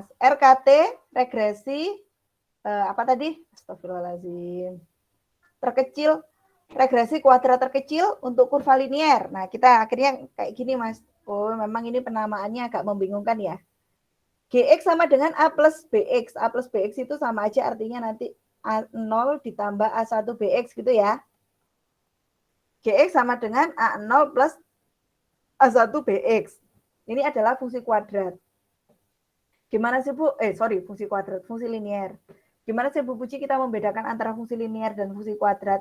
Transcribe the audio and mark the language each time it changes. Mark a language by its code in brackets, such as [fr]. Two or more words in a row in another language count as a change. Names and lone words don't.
[id] RKT, regresi, apa tadi? Astagfirullahaladzim. Terkecil, regresi kuadrat terkecil untuk kurva linier. Nah, kita akhirnya kayak gini, Mas. Oh, memang ini penamaannya agak membingungkan ya. GX sama dengan A plus BX. A plus BX itu sama aja artinya nanti A0 ditambah A1 BX gitu ya. GX sama dengan A0 plus A1 BX. Ini adalah fungsi kuadrat. Gimana sih Bu? Fungsi kuadrat, fungsi linier. Gimana sih Bu Puji kita membedakan antara fungsi linier dan fungsi kuadrat?